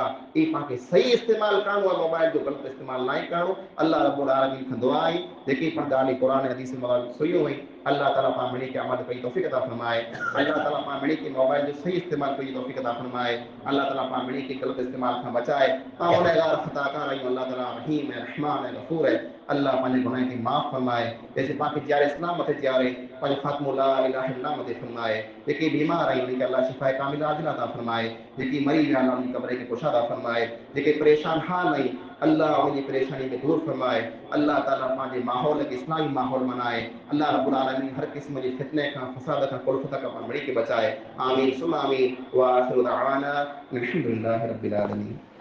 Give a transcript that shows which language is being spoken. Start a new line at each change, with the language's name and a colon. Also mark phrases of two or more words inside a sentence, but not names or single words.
Sindhi: ई पाण खे सही इस्तेमालु करणो आहे, मोबाइल जो ग़लति इस्तेमालु न करणो।
Arabic: الله رب العالمين
Sindhi: खां दुआ आहे जेकी पण ॻाल्हि क़ुरान हदीस में सुनियूं हुई, अल्लाह ताला पाण मिणी खे अमल कई तौफ़ीक़ अता फरमाए। अल्लाह ताला पाण मिणी खे मोबाइल जो सही इस्तेमालु कई तौफ़ीक़ अता फरमाए। अल्लाह ताला पाण मिणी खे ग़लति इस्तेमालु खां बचाए। पाण गुनहगार ख़ताकार आहियूं, अल्लाह ताला रहीम है, रहमान है, गफूर है। अल्लाह पंहिंजे गुनाह खे माफ़ फरमाए, जैसे पांखे जियारे इस्लाम मथे जियारे, पंहिंजो ख़ात्मो
Arabic: لا إله إلا الله
Sindhi: मथे फरमाए। जेके बीमार आहिनि उन्हनि खे अल्लाह शिफ़ाए कामिला आजिला अता फरमाए। जेकी मरी विया आहिनि उन्हनि क़ब्र खे कुशादा फरमाए। जेके परेशान हाल आहिनि अल्लाह उनजी परेशानी खे दूर फरमाए। अल्लाह ताला पंहिंजे माहौल खे इस्लामी माहौल बनाए।
Arabic: الله رب العالمين
Sindhi: हर क़िस्म जे फितने खां, फसाद खां, कुलफ़ खां पाण मिणी खे बचाए।
Arabic: آمين ثم آمين. وآخر دعوانا أن الحمد لله رب العالمين.